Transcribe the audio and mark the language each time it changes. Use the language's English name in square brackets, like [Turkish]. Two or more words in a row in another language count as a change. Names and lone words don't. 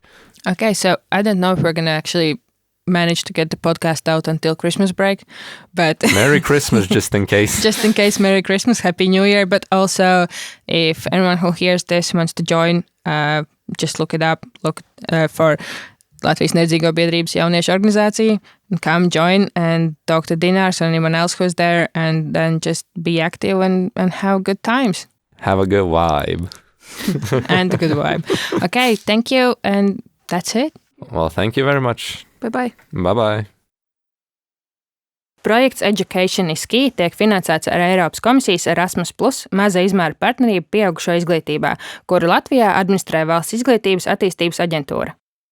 [English] Okay, so I don't know if we're gonna actually manage to get the podcast out until Christmas break, but Merry Christmas, just in case. Just in case, Merry Christmas, Happy New Year. But also, if anyone who hears this wants to join, just look it up. Look for Latvijas Neredzīgo biedrības, jauniešu organizācija, and come join and talk to Dinārs or anyone else who's there, and then just be active and have good times. Have a good vibe. And a good vibe. Okay, thank you, and that's it. Well, thank you very much. Bye-bye. Bye-bye. [Latvian] Projekts Education is Key tiek finansēts ar Eiropas Komisijas Erasmus+ maza izmēra partnerību pieaugušo izglītībā, kuru Latvijā administrē Valsts izglītības attīstības aģentūra.